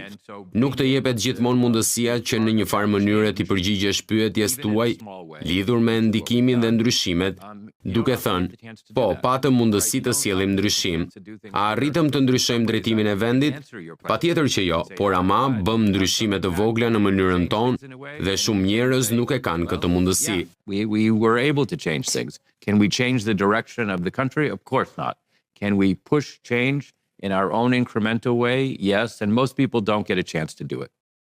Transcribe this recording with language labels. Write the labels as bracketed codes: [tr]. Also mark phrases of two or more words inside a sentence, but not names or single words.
[sq] Nuk të jepet gjithmonë mundësia që në një farë mënyrë ti përgjigjesh pyetjes tuaj lidhur me ndikimin dhe ndryshimet, duke thënë, po, patëm mundësi të sjellim ndryshim. A arritëm të ndryshojmë drejtimin e vendit? Patjetër që jo, por ama bëm ndryshime të vogla në mënyrën tonë dhe shumë njerëz nuk e kanë këtë mundësi. [en] We were able to change things. Can we change the direction of the country? Of course not. Can we push change in our own incremental way? Yes, and most people don't get a chance to do it.